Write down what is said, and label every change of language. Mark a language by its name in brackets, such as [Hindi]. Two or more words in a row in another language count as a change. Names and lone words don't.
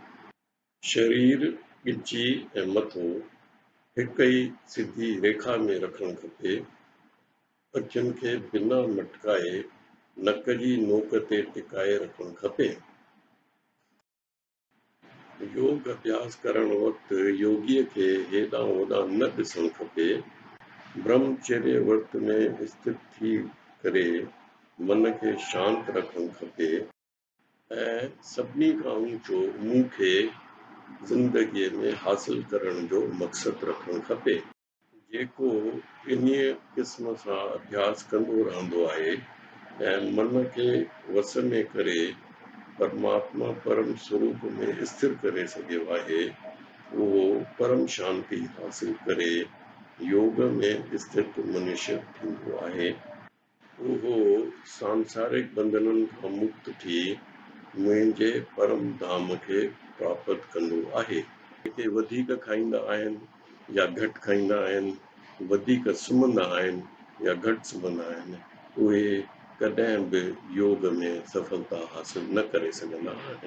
[Sindhi] शरीर ॻिची ऐं मथो हिकु ई सिधी रेखा में रखणु खपे। अखियुनि खे बिना मटकाए नक जी नोक ते टिकाए रखणु खपे। योग अभ्यास करण वक़्तु योगीअ खे हेॾां होॾां न ॾिसणु खपे। ब्रह्मचर्य व्रत में स्थित थी करे मन खे शांत रखणु खपे ऐं सभिनी खां ऊचो मूं खे ज़िंदगीअ में हासिल करण जो मक़सदु रखणु खपे। जेको इन्हीअ क़िस्म सां अभ्यास कंदो रहंदो आहे ऐं मन खे वस में करे परमात्मा परम स्वरूप में स्थिर करे सघियो आहे, उहो परम शांति हासिल करे योग में स्थित मनुष्य थींदो आहे। उहो सांसारिक बंधननि खां मुक्त थी मुंहिंजे परम धाम खे प्राप्त कंदो आहे। जेके वधीक खाईंदा आहिनि या घटि खाईंदा आहिनि, वधीक सुम्हंदा आहिनि या घटि सुम्हंदा आहिनि, उहे कॾहिं बि योग में सफलता हासिल न करे सघंदा आहिनि।